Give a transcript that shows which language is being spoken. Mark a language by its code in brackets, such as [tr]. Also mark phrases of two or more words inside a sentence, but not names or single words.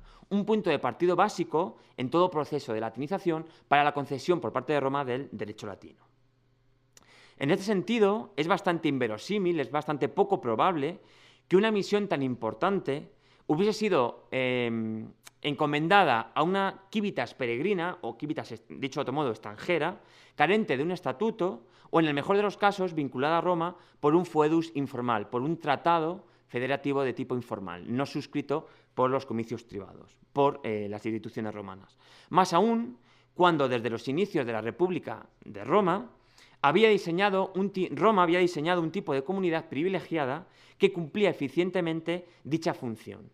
[es] Un punto de partido básico en todo proceso de latinización para la concesión por parte de Roma del derecho latino. En este sentido, es bastante inverosímil, es bastante poco probable que una misión tan importante hubiese sido encomendada a una [la] civitas peregrina, [es] o civitas, dicho de otro modo, extranjera, carente de un estatuto, o en el mejor de los casos, vinculada a Roma por un foedus informal, por un tratado federativo de tipo informal, no suscrito por los comicios tribados, por las instituciones romanas. Más aún, cuando desde los inicios de la República de Roma, Roma había diseñado un tipo de comunidad privilegiada que cumplía eficientemente dicha función.